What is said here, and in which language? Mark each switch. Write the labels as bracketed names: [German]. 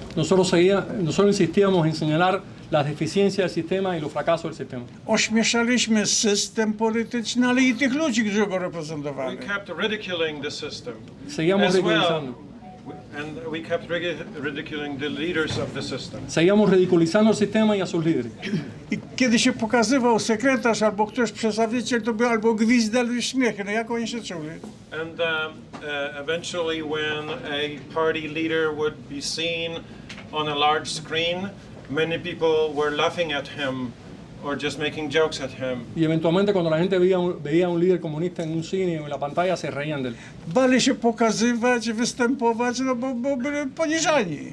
[Spanish] Nosotros insistíamos en señalar las deficiencias del sistema y los fracasos del sistema. [Polish] Ośmieszaliśmy system polityczny, ale i tych ludzi, którzy go reprezentowali. [English] We kept ridiculing the system. [Spanish] Seguíamos ridiculizando. [English] And we kept ridiculing the leaders of the system. [Spanish] Seguíamos ridiculizando el sistema y a sus líderes. [Polish] I kiedy się pokazywał sekretarz albo ktoś przedstawiciel, to był albo gwizdel i śmiechy. No jak oni się czuli? [English] And eventually when a party leader would be seen on a large screen, many people were laughing at him or just making jokes at him. [Spanish] Y eventualmente cuando la gente veía a un líder comunista en un cine o en la pantalla se reían de él. [Polish] Bali się pokazywać, występować, no bo byli poniżani.